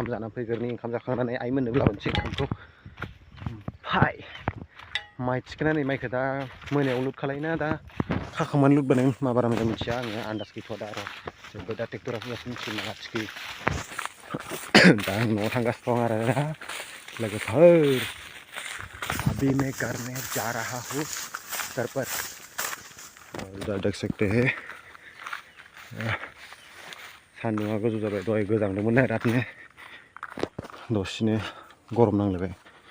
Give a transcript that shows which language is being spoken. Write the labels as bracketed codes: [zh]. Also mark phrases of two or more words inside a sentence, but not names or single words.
[brx] जानानै फैग्रोनि ओंखाम जाखांनानै आइमोननो लाबोनोसै ओंखामखौ ओमफ्राय माइ थिखोनानै माइखौ दा मोनायाव लुट खालायोना दा खाखांबानो लुट बानायगोन मा बारा मोजां मिथिया आङो आन्दाज गैथ'आ दा आरो जोंबो दा ट्रेक्टरा फैगासिनो मिथियो मा थिखोयो दा आं न'आव थांगासिनो दं आरो लोगोफोर [hi] अभी मैं करने जा रहा हूँ सर पर उधर देख सकते हैं [brx] सान्दुङा गोजौ जाबाय दहाय गोजांदोंमोन रातनो दसेनो गरम नांलायबाय